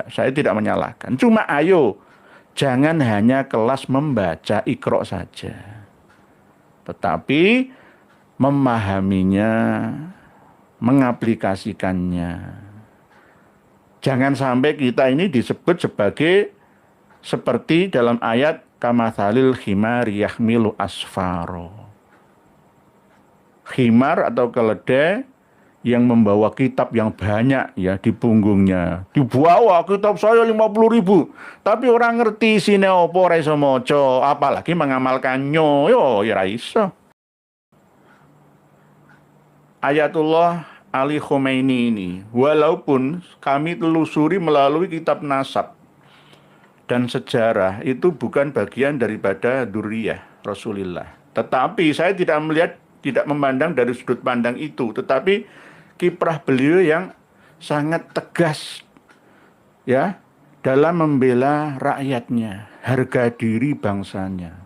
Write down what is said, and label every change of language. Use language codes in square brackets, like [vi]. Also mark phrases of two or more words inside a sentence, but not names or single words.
[id] Saya tidak menyalahkan. Cuma ayo, jangan hanya kelas membaca Iqra saja. Tetapi memahaminya, mengaplikasikannya. Jangan sampai kita ini disebut sebagai seperti dalam ayat [ar] كمثل الحمار يحمل أسفارا. [id] Khimar atau keledai yang membawa kitab yang banyak ya di punggungnya. Dibawa kitab saya 50.000. [jv] Tapi orang ngerti sine apa ora iso maca, [id] apalagi mengamalkannya. [jv] Yo ya ora iso. [id] Ayatullah Ali Khomeini ini, walaupun kami telusuri melalui kitab nasab dan sejarah, itu bukan bagian daripada dzurriyyah Rasulullah. Tetapi saya tidak memandang dari sudut pandang itu, tetapi kiprah beliau yang sangat tegas ya dalam membela rakyatnya, harga diri bangsanya.